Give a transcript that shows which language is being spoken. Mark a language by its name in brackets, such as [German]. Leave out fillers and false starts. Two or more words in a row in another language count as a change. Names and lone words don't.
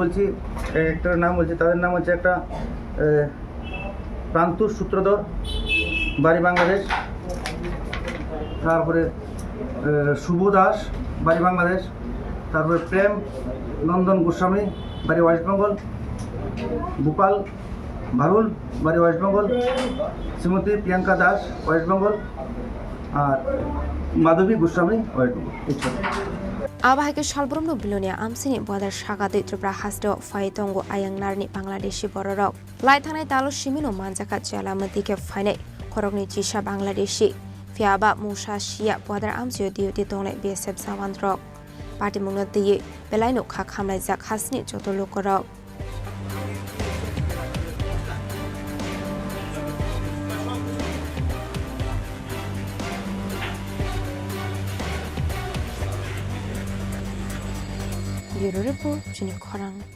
[Bangla] বলছি একটার নাম বলছি তাদের নাম হচ্ছে একটা প্রান্তুর সূত্রধর বাড়ি বাংলাদেশ তারপরে শুভ দাস বাড়ি বাংলাদেশ তারপরে প্রেম নন্দন গোস্বামী বাড়ি ওয়েস্ট বেঙ্গল গোপাল ভারুল বাড়ি ওয়েস্ট বেঙ্গল শ্রীমতী প্রিয়াঙ্কা দাস ওয়েস্ট বেঙ্গল আর মাধবী গোস্বামী ওয়েস্ট বেঙ্গল [Kok Borok] Abahake shalbromno bilonia amsini border shagate Tripura hasto faitongo ayang narni Bangladeshi bororok lai thanai talo shimino manjaka chalamati ke faine khorokni chisha Bangladeshi fiaba musa shia border amsio diuti tongne BSF samandrok party mungno diye belaino kha khamlai jak hasni joto lokorok [English] Bureau Report, [Kok Borok] Chini Khorang.